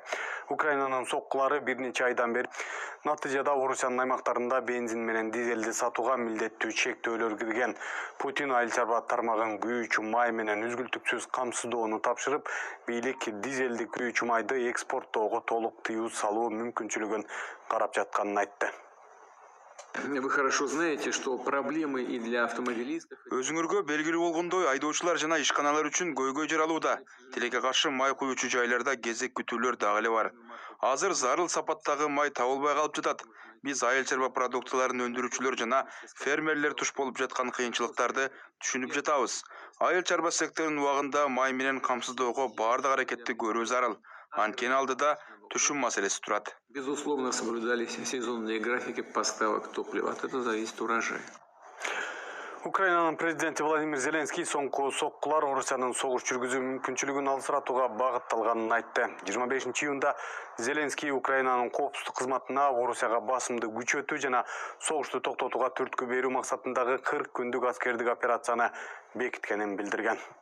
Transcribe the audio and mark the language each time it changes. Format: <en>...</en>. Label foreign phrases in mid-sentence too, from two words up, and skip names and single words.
<ky>Украинанын соккулары бир нече айдан бери натыйжада Орусиянын аймактарында бензин менен дизелди сатууга милдеттүү чектөөлөр кирген. Путин айыл чарба тармагын күйүүчү май менен үзгүлтүксүз камсыздоону тапшырып, бийлик дизелди күйүүчү майды экспорттоого толук тыюу салуу мүмкүнчүлүгүн карап жатканын айтты.</ky> <ru>Вы хорошо знаете, что проблемы и для автомобилистов.</ru> <ky>Өзүңөргө белгилүү болгондой, айдоочулар жана ишканалар үчүн көйгөй жаралууда. Тилекке каршы май күйүүчү жайларда кезек күтүүлөр дагы эле бар. Азыр зарыл сапаттагы май табылбай калып жатат. Биз айыл чарба продуктыларын өндүрүүчүлөр жана фермерлер туш болуп жаткан кыйынчылыктарды түшүнүп жатабыз. Айыл чарба секторунун убагында май менен камсыздоого баардык аракетти көрүү зарыл. Анткени алдыда түшүм маселеси турат.</ky> <ru>Безусловно, соблюдались сезонные графики поставок топлива. От этого зависит урожай.</ru> <ky>Украинанын президенти Владимир Зеленский соңку соккулар Орусиянын согуш жүргүзүү мүмкүнчүлүгүн алсыратууга багытталганын айтты. 25-июнда Зеленский Украинанын коопсуздук кызматына Орусияга басымды күчөтүү жана согушту токтотууга түрткү берүү максатындагы 40 күндүк аскердик операцияны бекиткенин билдирген.</ky>